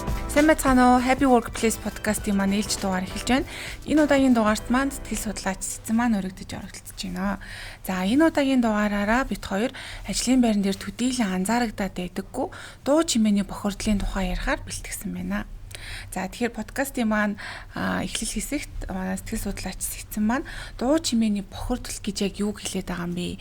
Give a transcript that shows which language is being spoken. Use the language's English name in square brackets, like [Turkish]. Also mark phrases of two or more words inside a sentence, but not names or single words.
[Mongolian] Сайн байцгаана уу? Happy Workplace podcast-ийн маань ээлж дугаар эхэлж байна. Энэ удаагийн дугаарт маань сэтгэл судлаач Сэцэн маань өргөдөж оролцож байна. За энэ удаагийн дугаараараа бид хоёр ажлын байран дээр төдийлөн анзаарагдаад байдаггүй дуу чимээний бохирдлын тухай ярихаар бэлтгэсэн байна. За тэгэхээр подкастын маань эхлэл хэсэгт сэтгэл судлаач Сэцэн маань дуу чимээний бохирдол гэж яг юу хэлээд байгаа юм бэ?